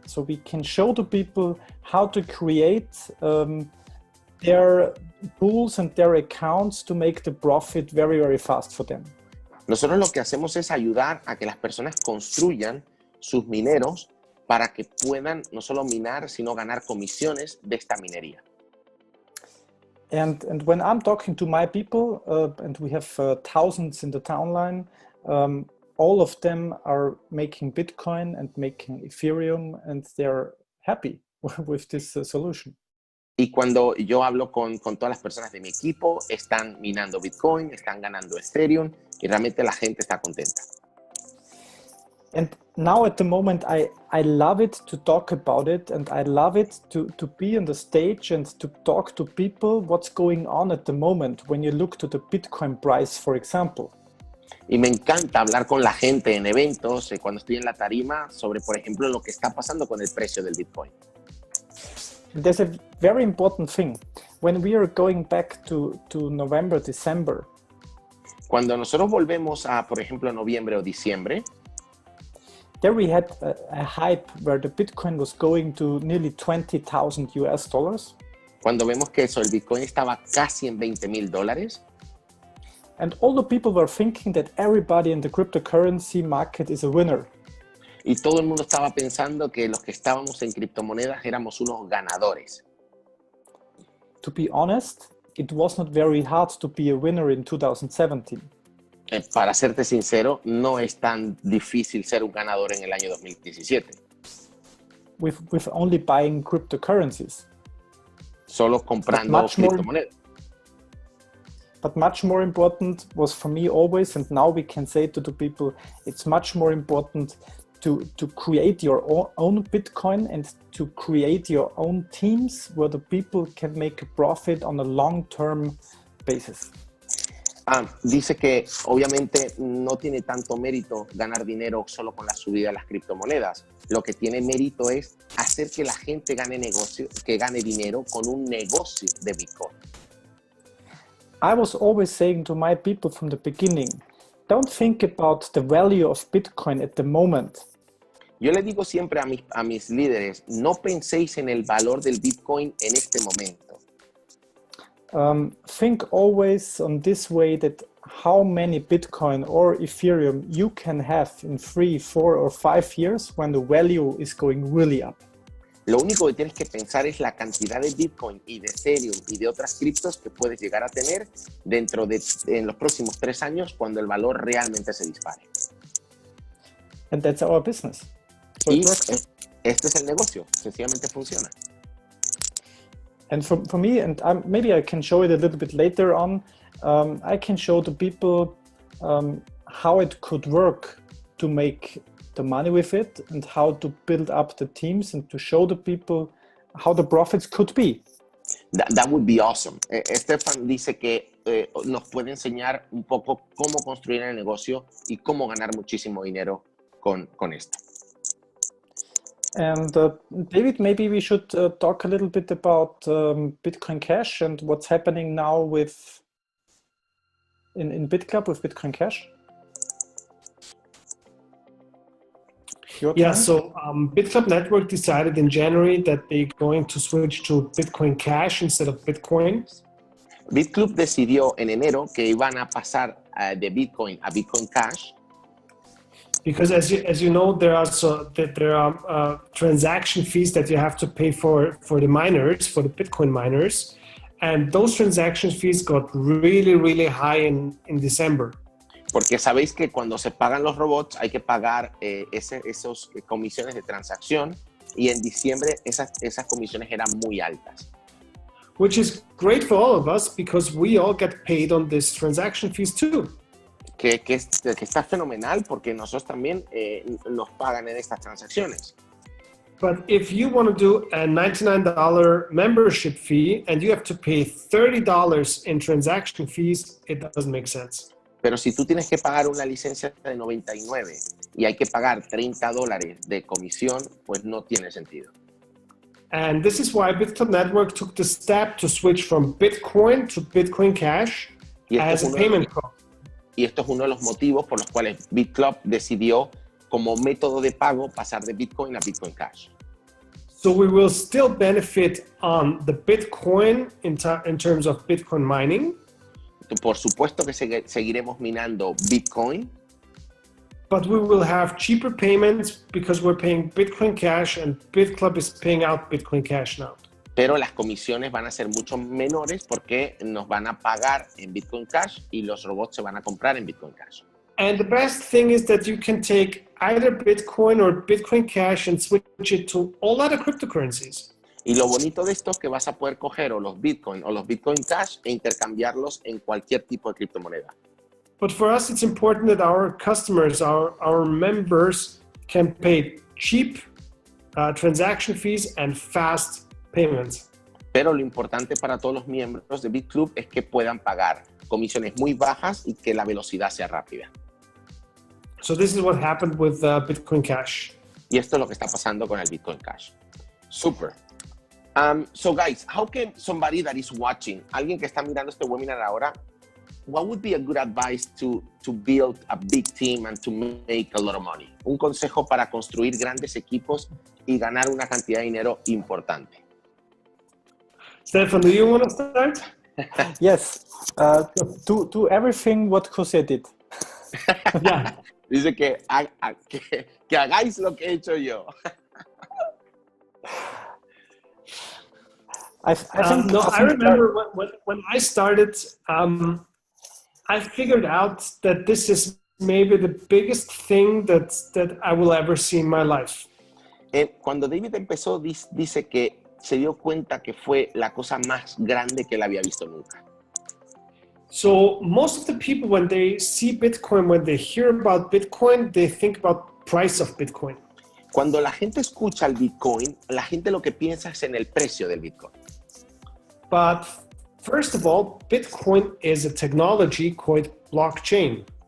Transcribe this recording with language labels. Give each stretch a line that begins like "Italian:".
English: So we can show the people how to create their pools and their accounts to make the profit very, very fast for them.
Spanish: Nosotros lo que hacemos es ayudar a que las personas construyan sus mineros para que puedan no solo minar, sino ganar comisiones de esta minería.
English: And when I'm talking to my people, and we have thousands in the townline, all of them are making Bitcoin and making Ethereum, and they're happy with this solution.
Spanish: Y cuando yo hablo con todas las personas de mi equipo, están minando Bitcoin, están ganando Ethereum, y realmente la gente está contenta.
English: And now at the moment, I love it to talk about it, and I love it to be on the stage and to talk to people what's going on at the moment when you look to the Bitcoin price, for example.
Spanish: Y me encanta hablar con la gente en eventos, cuando estoy en la tarima, sobre, por ejemplo, lo que está pasando con el precio del Bitcoin.
English: There's a very important thing. When we are going back to November, December.
Spanish: Cuando nosotros volvemos a, por ejemplo, noviembre o diciembre,
English: there we had a hype where the Bitcoin was going to nearly $20,000.
Spanish: Cuando vemos que el Bitcoin estaba casi en $20,000.
English: And all the people were thinking that everybody in the cryptocurrency market is a winner.
Spanish: Y todo el mundo estaba pensando que los que estábamos en criptomonedas éramos unos ganadores.
English: To be honest, it was not very hard to be a winner in 2017.
Spanish: Para serte sincero, no es tan difícil ser un ganador en el año 2017.
English: With only buying cryptocurrencies.
Spanish: Solo comprando criptomonedas.
English: But much more important was for me always, and now we can say to the people, it's much more important to create your own Bitcoin and to create your own teams where the people can make a profit on a long-term basis.
Spanish: Dice que obviamente no tiene tanto mérito ganar dinero solo con la subida de las criptomonedas. Lo que tiene mérito es hacer que la gente gane dinero con un negocio de Bitcoin.
English: I was always saying to my people from the beginning, don't think about the value of Bitcoin at the moment.
Spanish: Yo le digo siempre a mis líderes, no penséis en el valor del Bitcoin en este momento.
English: Think always on this way that how many Bitcoin or Ethereum you can have in 3, 4 or 5 years when the value is going really up.
Spanish: Lo único que tienes que pensar es la cantidad de Bitcoin y de Ethereum y de otras criptos que puedes llegar a tener en los próximos 3 años cuando el valor realmente se dispare.
English: And that's our business. So
Spanish: y este es el negocio, sencillamente funciona.
English: And for me, and maybe I can show it a little bit later on, I can show the people how it could work to make the money with it and how to build up the teams and to show the people how the profits could be. That would be awesome. Stefan
Spanish: dice que nos puede enseñar un poco cómo construir el negocio y cómo ganar muchísimo dinero con esto.
English: And David, maybe we should talk a little bit about Bitcoin Cash and what's happening now with in BitClub with Bitcoin Cash. Yeah, so Bitclub Network decided in January that they're going to switch to Bitcoin Cash instead of Bitcoin.
Spanish: Bitclub decidió en enero que iban a pasar de Bitcoin a Bitcoin Cash.
English: Because as you know, there are transaction fees that you have to pay for the miners, for the Bitcoin miners, and those transaction fees got really high in December.
Spanish: Porque sabéis que cuando se pagan los robots hay que pagar esos comisiones de transacción, y en diciembre esas comisiones eran muy altas.
English: Which is great for all of us because we all get paid on these transaction fees too.
Spanish: Que está fenomenal porque nosotros también nos pagan en estas transacciones.
English: But if you want to do a $99 membership fee and you have to pay $30 in transaction fees, it doesn't make sense.
Spanish: Pero si tú tienes que pagar una licencia de 99 y hay que pagar $30 de comisión, pues no tiene sentido.
English: And this is why Bitclub Network took the step to switch from Bitcoin to Bitcoin Cash as a payment card.
Spanish: Y esto es uno de los motivos por los cuales Bitclub decidió como método de pago pasar de Bitcoin a Bitcoin Cash.
English: So we will still benefit on the Bitcoin in terms of Bitcoin mining.
Spanish: Por supuesto que seguiremos minando Bitcoin.
English: But we will have cheaper payments because we're paying Bitcoin Cash and Bitclub is paying out Bitcoin Cash now.
Spanish: Pero las comisiones van a ser mucho menores porque nos van a pagar en Bitcoin Cash y los robots se van a comprar en Bitcoin Cash.
English: And the best thing is that you can take either Bitcoin or Bitcoin Cash and switch it to all other cryptocurrencies.
Spanish: Y lo bonito de esto es que vas a poder coger o los Bitcoin o los Bitcoin Cash e intercambiarlos en cualquier tipo de criptomoneda.
English: But for us, it's important that our customers, our members can pay cheap transaction fees and fast payments.
Spanish: Pero lo importante para todos los miembros de Bitclub es que puedan pagar comisiones muy bajas y que la velocidad sea rápida.
English: So this is what happened with Bitcoin Cash.
Spanish: Y esto es lo que está pasando con el Bitcoin Cash.
English: Super. So guys, how can somebody that is watching,
Spanish: alguien que está mirando este webinar ahora,
English: what would be a good advice to build a big team and to make a lot of money?
Spanish: Un consejo para construir grandes equipos y ganar una cantidad de dinero importante.
English: Stefan, do you want to start? Yes. Do everything what José did. Yeah.
Spanish: Dice que hagáis lo que he hecho yo.
English: I think no, I remember when I started, I figured out that this is maybe the biggest thing that I will ever see in my life.
Spanish: Cuando David empezó, dice que se dio cuenta que fue la cosa más grande que él había visto nunca.
English: So most of the people, when they see Bitcoin, when they hear about Bitcoin, they think about price of Bitcoin.
Spanish: Cuando la gente escucha el Bitcoin, la gente lo que piensa es en el precio del Bitcoin.
English: But first of all, Bitcoin is a technology called blockchain.